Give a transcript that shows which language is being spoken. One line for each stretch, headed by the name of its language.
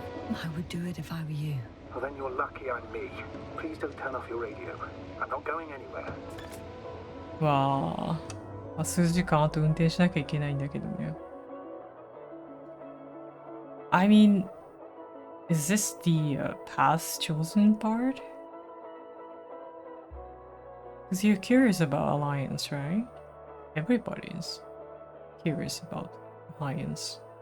English: I would do it if I were you. Well, then you're lucky I'm me. Please don't turn off your radio. I'm not going anywhere.
Japanese: わあ、数時間あと運転しなきゃいけないんだけどね。
English: I mean, is this the past chosen part? Because you're curious about Alliance, right? Everybody's curious about Alliance.